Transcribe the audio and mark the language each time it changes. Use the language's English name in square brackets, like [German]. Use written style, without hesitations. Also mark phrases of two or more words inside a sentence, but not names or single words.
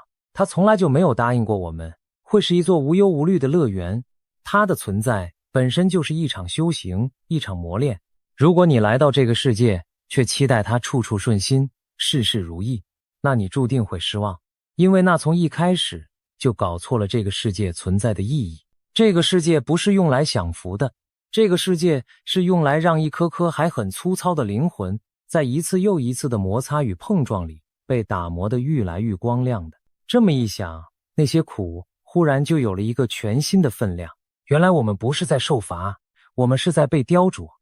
[Chinese] 他從來就沒有答應過我們會是一座無憂無慮的樂園，它的存在本身就是一場修行，一場磨練。如果你來到這個世界，卻期待它處處順心，事事如意，那你注定會失望，因為那從一開始就搞錯了這個世界存在的意義。這個世界不是用來享福的，這個世界是用來讓一顆顆還很粗糙的靈魂，在一次又一次的摩擦與碰撞裡，被打磨得愈來愈光亮的。這麼一想，那些苦忽然就有了一個全新的分量。原來我們不是在受罰，我們是在被雕琢。